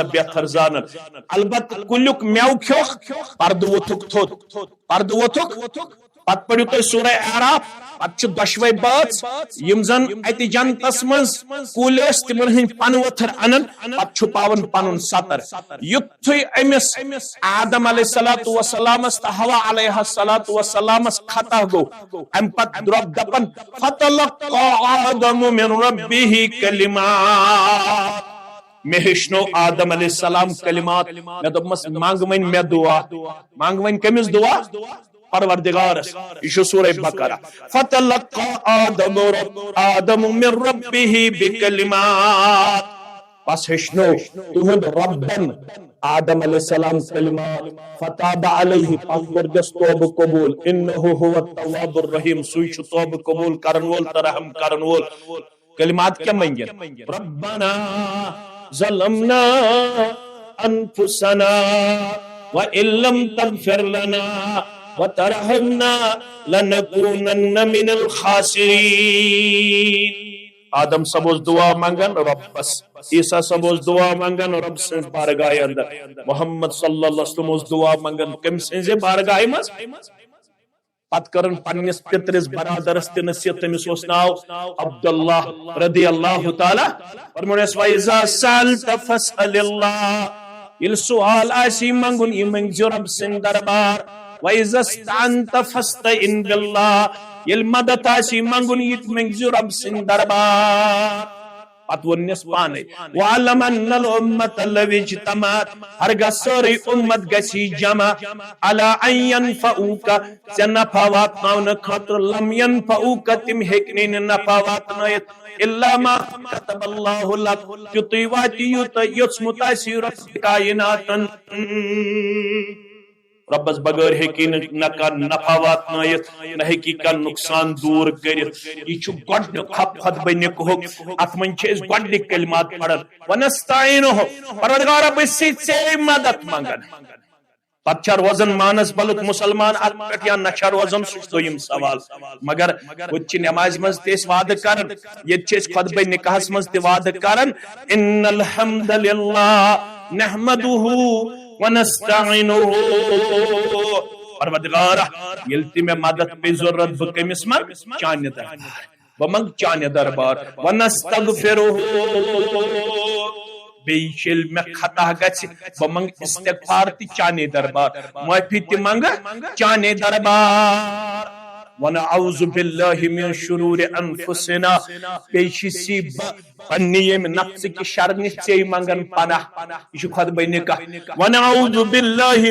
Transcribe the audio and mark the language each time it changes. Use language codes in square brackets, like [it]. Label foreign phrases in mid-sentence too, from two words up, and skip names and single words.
[ks] بہتر زانان البتہ کُلیُک میوٕ کھیوٚکھ پردٕ ووٚتھُکھ تھوٚد پردٕ ووٚتھُکھ پتہٕ پٔرِو تُہۍ سورہ اعراف پتہٕ چھِ دۄشوے بٲژ یِم زن اتہِ جنتس منٛز کُلۍ ٲسۍ تِمن ہٕنٛدۍ پنہٕ ؤتھر انان پتہٕ چھُپاون پنُن سطر یُتھُے أمِس آدم [ar] علیہ الصلوۃ والسلامس [ks] تہٕ حوا [ar] علیہ الصلوۃ والسلامس [ks] خطا گوٚو امہِ پتہٕ رۄب دپان [ar] فتلقى آدم من ربه [ks] کلمات مے ہیٚچھنو آدم [ar] علیہ السلام [ks] کلمات مے دوٚپمس منگ وۄنۍ مے دعا منگ وۄنۍ کٔمِس دعا پروردگارس یہ سورہ بقرہ فتلقى [ar] آدم من ربه بکلمات [ks] پس ہیٚچھنو تہنٛد ربن آدم [ar] علیہ السلام [ks] کلمات [ar] فتاب علیہ [ks] پس کٔرگس توبہ قبول [ar] انه هو التواب الرحیم [ks] سُے چھُ توبہ قبول کرن وول تہٕ رحم کرن وول کلمات کیا منگن ربنا [ar] ظلمنا انفسنا وان لم تغفر لنا وترحمنا لنكونن من الخاسرين [ks] آدم صاحب اوس دعا منگان ربس عیسیٰ صاحب اوس دعا منگان رب سٕنٛز بارگاہ اندر محمد [ar] صلی اللہ علیہ [ks] وسلم اوس دعا منگان کٔمۍ سٕنٛزِ بارگاہ منٛز پتہٕ کرن پننس پترس برادرس تہِ نصیحت تٔمِس اوس ناو عبداللہ [ar] رضی اللہ تعالیٰ [ks] فرمونس [ar] وَإِذَا سَأَلْتَ فَاسْأَلِ اللَّهَ [ks] ییٚلہِ سوال آسی منگُن یہِ منگزِ رب سٕنٛدِ دربار [ar] وَإِذَا اسْتَعَنْتَ فَاسْتَعِنْ بِاللَّهِ [ks] ییٚلہِ مدد آسی منگُن یہِ تہِ منگزِ رب سٕنٛدِ دربار پتہٕ ووٚننس پانے [ar] وَعَلَمَ أَنَّ الْأُمَّةَ لَوِ اجْتَمَعَتْ [ks] ہرگاہ سٲرٕے اُمت گژھی جمع [ar] عَلَىٰ أَن يَنفَعُوكَ [ks] ژےٚ نفع واتناونہٕ خٲطرٕ [ar] لَمْ يَنفَعُوكَ [ks] تِم ہیٚکنٕے نہٕ نفع واتنٲیِتھ [ar] إِلَّا مَا كَتَبَ اللَّهُ لَكَ [ks] تیُتُے واتہِ یوٗتاہ یوٚژمُت آسی رۄب کایناتن ربس بغیر ہیٚکی نہ کانٛہہ نفع واتنٲیِتھ نہ ہیٚکی کانٛہہ نۄقصان دوٗر کٔرِتھ یہِ چھُ گۄڈنیُک خطبہ نِکہُک اتھ منٛز چھِ أسۍ گۄڈنِکۍ کلمات پران وَنَسْتَعِینُهُ پروردگارا بہٕ چھُسے ژے مدد منگان پتہٕ چھا روزان مانسبلُک مُسلمان اتھ پٮ۪ٹھ یا نہ چھا روزان سُہ چھُ دوٚیِم سوال مگر ہُتہِ چھِ نمازِ منٛز تہِ أسۍ وعدٕ کران ییٚتہِ چھِ أسۍ خطبہ نکاحس منٛز تہِ وعدٕ کران [ar] اِنَّ الْحَمْدَ لِلَّهِ نَحْمَدُهُ وَنَسْتَعِینُهُ [ks] پروردگارا ییٚلہِ تہِ مےٚ مدد پے ضروٗرت بہٕ کٔمِس منٛگ چانہِ دربار بہٕ منٛگ چانہِ دربار وَنَسْتَغْفِرُهُ بیٚیہِ چھِ ییٚلہِ مےٚ خطا گژھِ بہٕ منٛگ استغفار تہِ چانے دربار معٲفی تہِ منٛگہٕ چانے دربار [ar] وَنَعُوذُ بِاللَّهِ مِن شُرُورِ أَنفُسِنَا [ks] بیٚیہِ چھُسی بہٕ پننہِ ییٚمہِ نفژٕکہِ شرٕ نِش ژے منگان پناہ یہِ چھُ خطبہ نکاح [ar] وَنَعُوذُ بِاللَّهِ